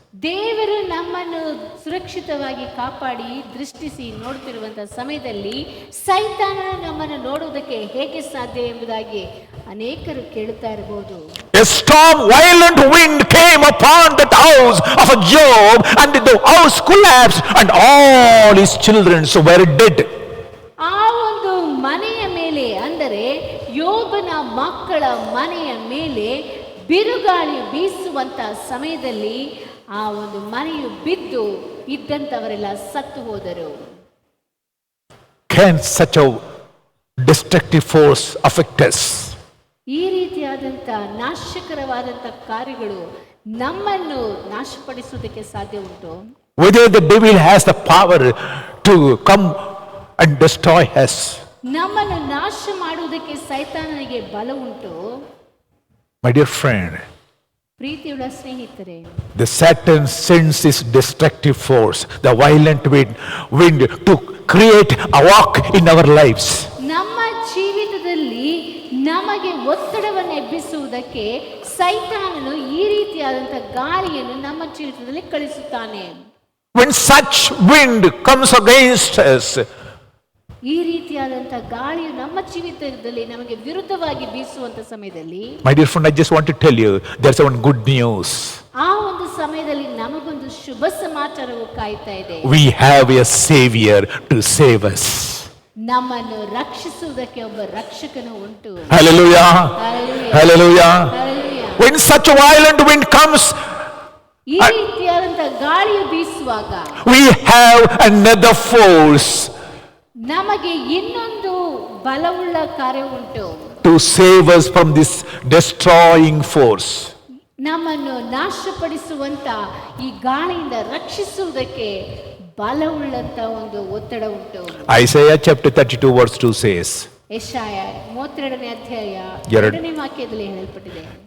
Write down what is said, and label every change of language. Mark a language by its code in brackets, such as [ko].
[kn] ದೇವರು ನಮ್ಮನ್ನು ಸುರಕ್ಷಿತವಾಗಿ ಕಾಪಾಡಿ ದೃಷ್ಟಿಸಿ ನೋಡುತ್ತಿರುವಂತಹ ಸಮಯದಲ್ಲಿ ಸೈತಾನನು ನಮ್ಮನ್ನು ನೋಡುವುದಕ್ಕೆ ಹೇಗೆ ಸಾಧ್ಯ ಎಂಬುದಾಗಿ ಅನೇಕರು ಕೇಳುತ್ತಾ ಇರಬಹುದು. [en] A storm, violent wind came upon that house of Job, and the house collapsed, and all his children were dead. [kn] ಆ ಒಂದು ಮನೆಯ ಮೇಲೆ, ಅಂದರೆ ಯೋಬನ ಮಕ್ಕಳ ಮನೆಯ ಮೇಲೆ ಬಿರುಗಾಳಿ ಬೀಸುವಂತ ಸಮಯದಲ್ಲಿ ಆ ಒಂದು ಮನೆಯು ಬಿದ್ದು ಇದ್ದಂತವರೆಲ್ಲ ಸತ್ತು ಹೋದರು. [en] Can such a destructive force affect us? [kn] ಈ ರೀತಿಯಾದಂಥ ನಾಶಕರವಾದಂಥ ಕಾರ್ಯಗಳು ನಮ್ಮನ್ನು ನಾಶಪಡಿಸುವುದಕ್ಕೆ ಸಾಧ್ಯ ಉಂಟು. [en] Whether the devil has the power to come and destroy us. [kn] ನಮ್ಮನ್ನು ನಾಶ ಮಾಡುವುದಕ್ಕೆ ಸೈತಾನನಿಗೆ ಬಲ ಉಂಟು. [en] My dear friend, [kn] ಪ್ರೀತಿಯುಳ್ಳ ಸ್ನೇಹಿತರೆ, [en] the Satan sends his destructive force, the violent wind to create a walk in our lives. [kn] ನಮ್ಮ ಜೀವಿತದಲ್ಲಿ ನಮಗೆ ಒತ್ತಡವನ್ನು ಎಬ್ಬಿಸುವುದಕ್ಕೆ ಸೈತಾನನು ಈ ರೀತಿಯಾದಂಥ ಗಾಳಿಯನ್ನು ನಮ್ಮ ಜೀವಿತದಲ್ಲಿ ಕಳಿಸುತ್ತಾನೆ. [en] When such wind comes against us, [kn] ಈ ರೀತಿಯಾದಂಥ ಗಾಳಿಯು ನಮ್ಮ ಜೀವಿತದಲ್ಲಿ ನಮಗೆ ವಿರುದ್ಧವಾಗಿ ಬೀಸುವಂತ ಸಮಯದಲ್ಲಿ, [en] my dear friend, I just want to tell you, there's one good news. [kn] ಆ ಒಂದು ಸಮಯದಲ್ಲಿ ನಮಗೊಂದು ಶುಭ ಸಮಾಚಾರವು ಕಾಯ್ತಾ ಇದೆ. [en] We have a savior to save us. [kn] ನಮ್ಮನ್ನು ರಕ್ಷಿಸುವುದಕ್ಕೆ ಒಬ್ಬ ರಕ್ಷಕನು ಉಂಟು. [en] Hallelujah. Hallelujah. Hallelujah. Hallelujah. When such a violent wind comes, [kn] ಈ ರೀತಿಯಾದಂಥ ಗಾಳಿಯು ಬೀಸುವಾಗ [en] we have another force [kn] ನಮಗೆ ಇನ್ನೊಂದು ಬಲವುಳ್ಳ ಕಾರ್ಯ ಉಂಟು. [en] to save us from this destroying force. [kn] ನಮ್ಮನ್ನು ನಾಶಪಡಿಸುವಂತ ಈ ಗಾಳಿಯಿಂದ ರಕ್ಷಿಸುವುದಕ್ಕೆ ಬಲವುಳ್ಳಂತ ಒಂದು ಒತ್ತಡ ಉಂಟು. [en] Isaiah chapter 32 verse 2 says, [kn] ಯೆಶಾಯ 32ನೇ ಅಧ್ಯಾಯ 2ನೇ ವಾಕ್ಯದಲ್ಲಿ ಹೇಳಲ್ಪಟ್ಟಿದೆ,